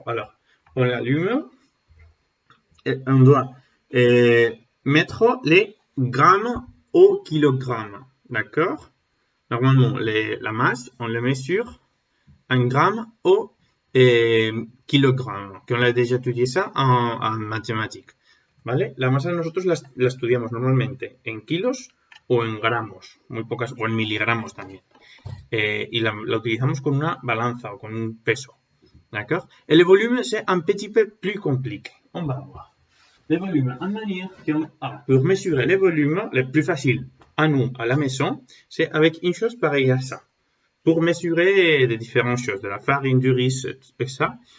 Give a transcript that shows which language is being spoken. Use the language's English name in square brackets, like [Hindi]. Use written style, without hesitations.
[French] Alors, on l'allume et on doit mettre les grammes au kilogramme, d'accord? Normalement, la masse, on le mesure en grammes au kilogramme, qu'on a déjà étudié ça en mathématiques, ¿vale? [Spanish] La masa nosotros la estudiamos normalmente en kilos o en gramos, muy pocas, o en miligramos también. Y la utilizamos con una balanza o con un peso. D'accord? [French] Et le volume, c'est un petit peu plus compliqué. On va voir. Les volumes, en manière pour mesurer les volumes, le plus facile à nous, à la maison, c'est avec une chose pareille à ça. Pour mesurer des différentes choses, de la farine, du riz, et ça.